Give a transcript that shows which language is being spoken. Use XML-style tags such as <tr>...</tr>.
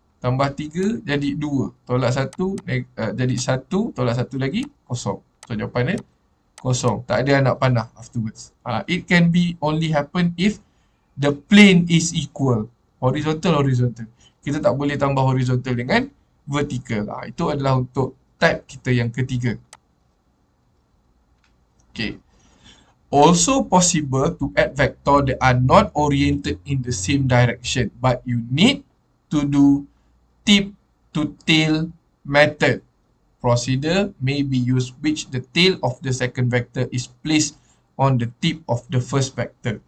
<ms>Tambah 3 jadi 2. Tolak 1 jadi 1. Tolak 1 lagi kosong. So jawapannya kosong. Tak ada anak panah afterwards.</ms> <en>It can be only happen if the plane is equal.</en> <ms>Horizontal. Kita tak boleh tambah horizontal dengan vertical. Itu adalah untuk type kita yang ketiga. Okay.</ms> <en>Also possible to add vector that are not oriented in the same direction, but you need to do tip to tail method. Procedure may be used which the tail of the second vector is placed on the tip of the first vector.</en>